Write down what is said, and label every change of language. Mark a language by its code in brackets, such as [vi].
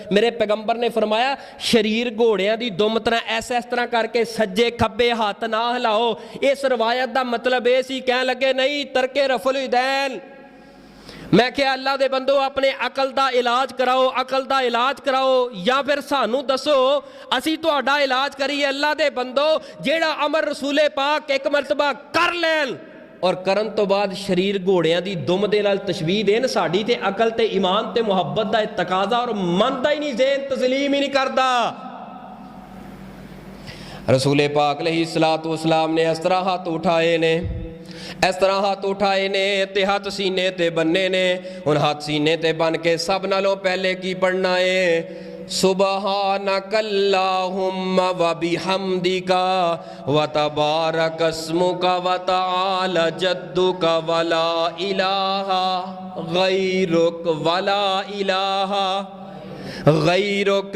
[pa] میرے پیغمبر نے فرمایا شریر گھوڑیاں دی دم طرح ایسا اس طرح کر کے سجے کھبے ہاتھ نہ ہلاؤ. اس روایت دا مطلب اے سی کہن لگے نہیں ترک رفع الیدین. میں کہ اللہ دے بندو اپنے عقل دا علاج کراؤ، عقل دا علاج کراؤ، یا پھر سانو دسو اسی تہاڈا علاج کریے. اللہ دے بندو جیڑا امر رسول پاک ایک مرتبہ کر لین اور کرن تو بعد شریر گھوڑیاں دی دم دے نال تشبیہ دین، ساڈی تے عقل تے ایمان تے محبت دا تقاضا اور مندا ہی نہیں، ذہن تسلیم ہی نہیں کردا. رسول پاک علیہ الصلوۃ والسلام نے اس طرح ہاتھ اٹھائے نے، اس طرح ہاتھ اٹھائے نے تے ہاتھ سینے تے بننے نے. ان ہاتھ سینے تے بن کے سب نالوں پہلے کی پڑھنا ہے [ar] سبحانک اللہم و بحمدک و تبارک اسمک و تعالی جدک ولا الہ غیرک ولا الہ غیرک.